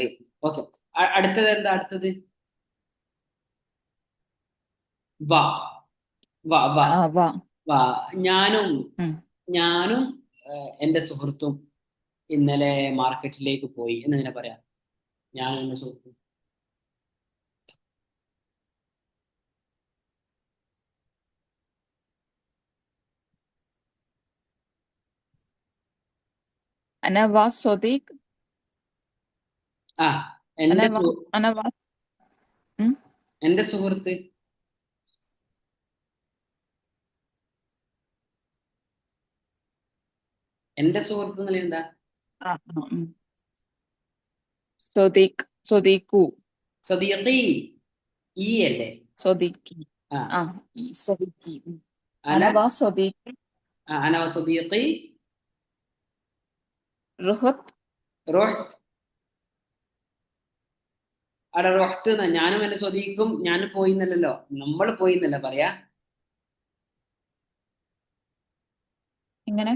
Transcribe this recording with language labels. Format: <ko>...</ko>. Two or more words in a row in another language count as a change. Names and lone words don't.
<ml>ഓക്കെ. അടുത്തത് എന്താ? അടുത്തത് വാ, വാ, വാ, ആ വാ. വാ. ഞാനും, ഉം. ഞാനും എന്റെ സുഹൃത്തും ഇന്നലെ മാർക്കറ്റിലേക്ക് പോയി എന്നിങ്ങനെ പറയാം. ഞാനും എന്റെ സുഹൃത്തും.</ml> <ar>أنا وصديق ആ أنا</ar> <ml>എന്റെ</ml> <ar>و أنا و ഉം.</ar> <ml>എന്റെ സുഹൃത്ത്. എന്റെ സുഹൃത്ത് എന്നുള്ള എന്താ? ആ, ആ, ഉം.</ml> <ar>صديق صديقو</ar> <ml>സദീഖി, ഈ അല്ലേ?</ml> <ar>صديقي. ആ ആ ഈ صديقي. അന أنا وصديقي أنا وصديقي رحت</ar> <ml>റോഹ്ത്. അവിടെ റോഹ്ത്ത് എന്നാ. ഞാനും എന്റെ സ്വദീഖും, ഞാൻ പോയി എന്നല്ലല്ലോ, നമ്മൾ പോയി എന്നല്ല പറയാ. ഇങ്ങനെ</ml>